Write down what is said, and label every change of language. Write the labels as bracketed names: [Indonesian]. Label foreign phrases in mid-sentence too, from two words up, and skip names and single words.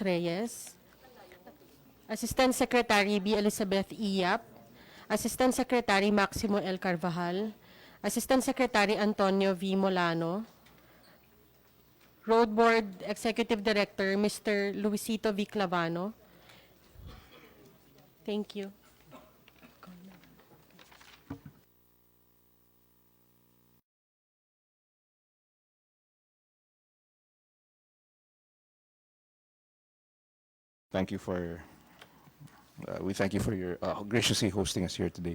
[English] Reyes, Assistant Secretary B. Elizabeth E. Yap, Assistant Secretary Maximo L. Carvajal, Assistant Secretary Antonio V. Molano, Road Board Executive Director Mr. Luisito V. Clavano. Thank you. Thank you for, we thank you for your graciously hosting us here today.